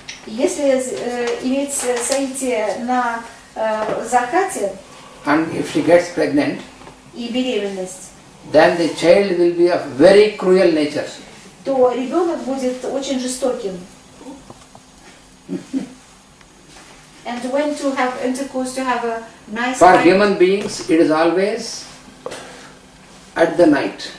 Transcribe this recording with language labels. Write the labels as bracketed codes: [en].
[ru] если иметь соитие на закате, [en] and if she gets pregnant, [ru] и беременность, [en] then the child will be of very cruel nature. [ru] То ребенок будет очень жестоким. [en] And when to have intercourse, to have a nice. For human beings, it is always at the night.